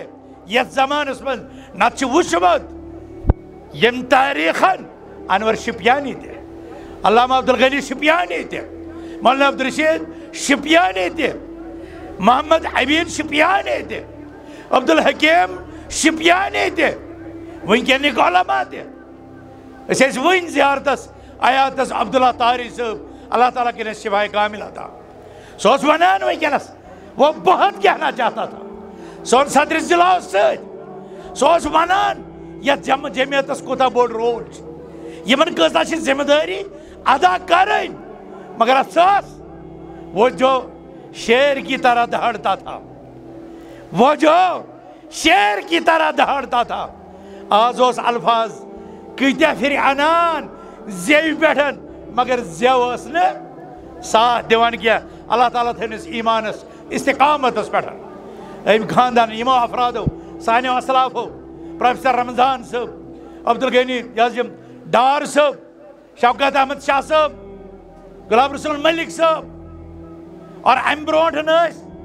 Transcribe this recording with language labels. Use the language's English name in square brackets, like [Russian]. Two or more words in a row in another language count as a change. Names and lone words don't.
[Kashmiri] یتھ زمانس منٛز نتہٕ چھُ وٕچھمُت ییٚمہِ تٲریٖخن انور شپیانی تہِ, علامہ عبدالغنی شپیانی تہِ, مولانا عبدالرشید شپیانی تہِ, محمد حبیب شپیانی تہِ, عبدالحکیم شپیانی تہِ, وٕنکٮ۪نٕکۍ علما تہِ. أسۍ ٲسۍ وٕنۍ زیارتس عیادتس عبداللہ طاری صٲب, اللہ تعالیٰ کٔرِنس شفاء کامل عطا. سُہ اوس ونان وٕنکٮ۪نس [Urdu] وہ بہت کہنا چاہتا تھا. [Kashmiri] سون صدر ضلع اوس سۭتۍ. سُہ اوس ونان یتھ جمعیتس کوٗتاہ بوٚڑ رول چھُ, یِمن کۭژاہ چھِ ذمہٕ دٲری ادا کرٕنۍ. [Urdu] مگر افسوس وہ جو شیر کی طرح دہڑتا تھا, وہ جو شیر کی طرح دہڑتا تھا, [Kashmiri] آز اوس الفاظ کۭتیاہ پھرِ انان زیوِ پٮ۪ٹھ, مگر زیو ٲس نہٕ ساتھ دِوان کینٛہہ. اللہ تعالیٰ تھٲینس ایمانس استقامتس پٮ۪ٹھ. أمۍ خاندان یِمو افرادو سانیو اسلافو, پروفیسر رمضان صٲب, عبدالغنی یہِ حظ یِم ڈار صٲب, شوکت احمد شاہ صٲب, غلام رسول ملک صٲب, اور امہِ برونٛٹھ ٲسۍ